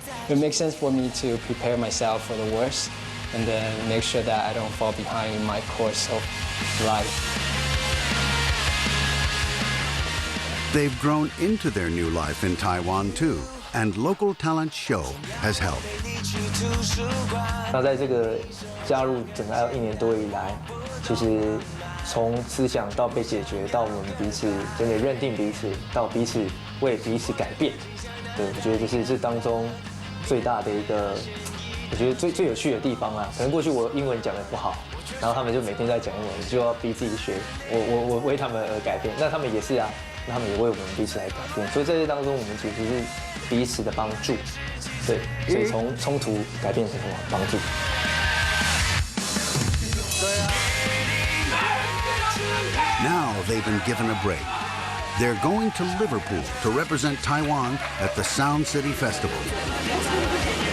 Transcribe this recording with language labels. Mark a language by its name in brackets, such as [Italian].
[English] It makes sense for me to prepare myself for the worst and then make sure that I don't fall behind in my course of life. They've grown into their new life in Taiwan too, and local talent show has helped. [Chinese] 那在这个加入整个1年多以来，其实从思想到被解决，到我们彼此真的认定彼此，到彼此为彼此改变，对，我觉得这是这当中最大的一个，我觉得最有趣的地方啊。可能过去我英文讲得不好，然后他们就每天在讲英文，就要逼自己学。我为他们而改变，那他们也是啊，那他们也为我们彼此来改变。所以在这当中，我们其实是彼此的帮助，对，所以从冲突改变成什么帮助。 [English] Now they've been given a break. They're going to Liverpool to represent Taiwan at the Sound City Festival.